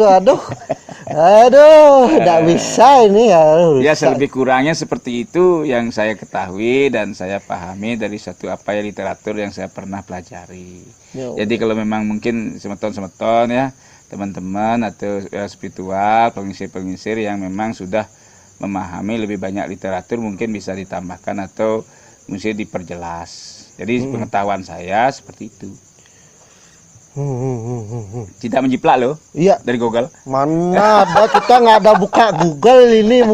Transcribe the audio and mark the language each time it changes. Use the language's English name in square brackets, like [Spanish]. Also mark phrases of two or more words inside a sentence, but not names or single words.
[Indonesian] Aduh. Enggak bisa ini ya. Ya selebih kurangnya seperti itu yang saya ketahui dan saya pahami dari suatu apa ya literatur yang saya pernah pelajari. Jadi kalau memang mungkin semeton-semeton ya, teman-teman atau spiritual, pengisir-pengisir yang memang sudah memahami lebih banyak literatur mungkin bisa ditambahkan atau mesti diperjelas. Jadi pengetahuan saya seperti itu. Tidak menjiplak loh. Iya. Dari Google. Mana ada, kita nggak ada buka Google ini.